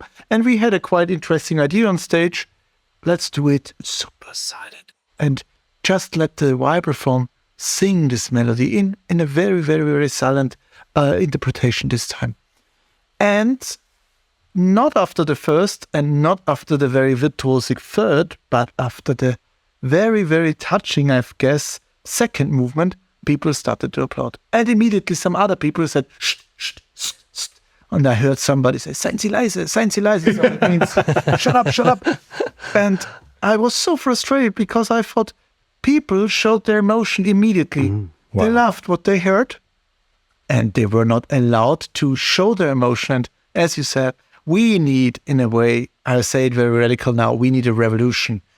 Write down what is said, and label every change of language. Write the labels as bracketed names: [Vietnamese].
[English] And we had a quite interesting idea on stage. Let's do it super silent and just let the vibraphone sing this melody in a very, very, very silent interpretation this time. And not after the first and not after the very virtuosic third, but after the very, very touching, I guess, second movement, people started to applaud. And immediately some other people said, shh, shh, shh, shh. And I heard somebody say, [German] seien Sie leise, seien Sie leise. [English] So it means, shut up, shut up. And I was so frustrated because I thought people showed their emotion immediately. Wow. They loved what they heard and they were not allowed to show their emotion. And as you said, we need, in a way, I'll say it very radical now, we need a revolution.